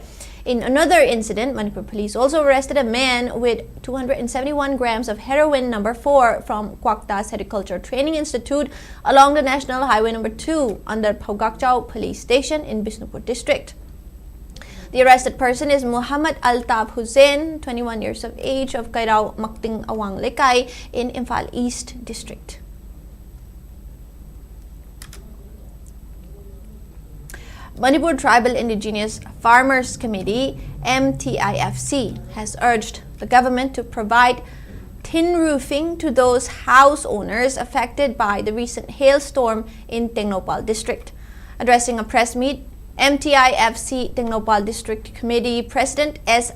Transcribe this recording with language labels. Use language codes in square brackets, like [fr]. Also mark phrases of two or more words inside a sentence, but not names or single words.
[en] In another incident, Manipur police also arrested a man with 271 grams of heroin number 4 from Kwaktas Agriculture Training Institute along the National Highway number 2 under Paugakchau Police Station in Bishnupur district. The arrested person is Muhammad Altab Hussain, 21 years of age, of Kairao Makting Awang Lekai in Imphal East district. Manipur Tribal Indigenous Farmers Committee, MTIFC, has urged the government to provide tin roofing to those house owners affected by the recent hailstorm in Tengnopal district. Addressing a press meet, MTIFC Tengnopal District Committee President S.